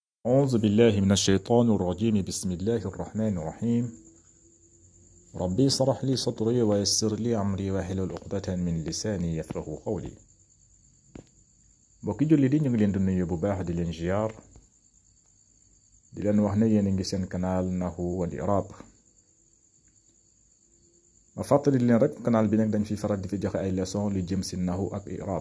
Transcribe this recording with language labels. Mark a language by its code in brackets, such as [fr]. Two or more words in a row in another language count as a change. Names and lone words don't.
[ar] أعوذ بالله من الشيطان الرجيم. بسم الله الرحمن الرحيم. ربي اشرح لي صدري ويسر لي أمري واحلل عقدة من لساني يفقهوا قولي. [wo] mbokki julli di ñu ngi leen di nuyu bu baax di leen ziar di leen wax ne yéen a ngi seen canal Nahwu wal I'rab. ma fàttali leen rek canal bi nag dañ fi faral di fi joxe ay leçon lu jëm si Nahwu ak I'rab.